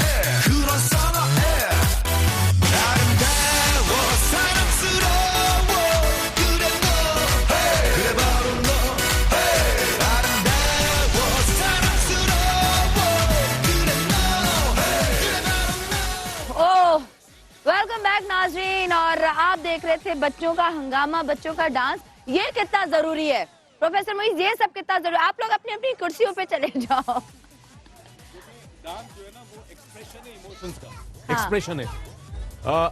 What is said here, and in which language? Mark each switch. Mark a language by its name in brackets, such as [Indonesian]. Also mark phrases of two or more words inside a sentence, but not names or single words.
[Korean] 그런 선호해. 아름다워 사랑스러워 그래 너 hey. 그래 바로 너 hey. 아름다워 사랑스러워 그래 너 hey. 그래 바로 너। [Hindi] ओह, [English] welcome back [Hindi] नाज़रीन, और आप देख रहे थे बच्चों का हंगामा, बच्चों का डांस। ये कितना जरूरी है प्रोफेसर मोइज, ये सब कितना जरूरी है? आप लोग अपनी अपनी कुर्सियों पे चले जाओ। डांस जो है ना वो एक्सप्रेशन है, इमोशंस का एक्सप्रेशन है।